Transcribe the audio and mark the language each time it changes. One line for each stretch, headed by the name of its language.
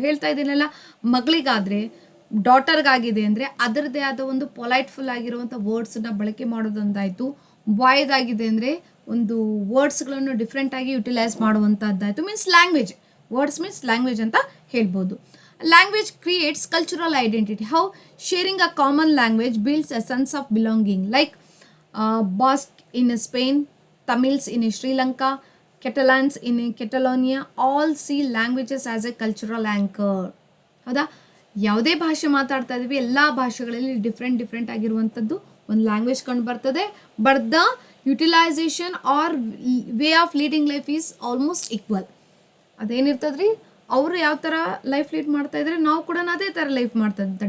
Kannada: ಹೇಳ್ತಾ ಇದ್ದೀನಲ್ಲ, ಮಗಳಿಗಾದರೆ ಡಾಟರ್ಗಾಗಿದೆ ಅಂದರೆ ಅದರದ್ದೇ ಆದ ಒಂದು ಪೊಲೈಟ್ಫುಲ್ ಆಗಿರುವಂಥ ವರ್ಡ್ಸನ್ನ ಬಳಕೆ ಮಾಡೋದಂತಾಯಿತು. ಬಾಯ್ದಾಗಿದೆ ಅಂದರೆ ಒಂದು ವರ್ಡ್ಸ್ಗಳನ್ನು ಡಿಫ್ರೆಂಟಾಗಿ utilise ಮಾಡುವಂಥದ್ದಾಯಿತು. Means language, words means language ಅಂತ ಹೇಳ್ಬೋದು.
English: Language creates cultural identity. How sharing a common language builds a sense of belonging. Like Basque in Spain, Tamils in Sri Lanka, Catalans in Catalonia, all see languages as a cultural anchor.
Kannada: ಹೌದಾ? ಯಾವುದೇ ಭಾಷೆ ಮಾತಾಡ್ತಾ ಇದ್ದೀವಿ, ಎಲ್ಲ ಭಾಷೆಗಳಲ್ಲಿ different ಆಗಿರುವಂಥದ್ದು ಒಂದು language ಕಂಡು ಬರ್ತದೆ.
English: But the utilization or way of leading life is almost equal.
Kannada: ಅದೇನಿರ್ತದೆ ರೀ, ಅವರು ಯಾವ ಥರ ಲೈಫ್ ಲೀಡ್ ಮಾಡ್ತಾ ಇದ್ದಾರೆ, ನಾವು ಕೂಡ ಅದೇ ಥರ ಲೈಫ್ ಮಾಡ್ತಾ ಇದ್ದ.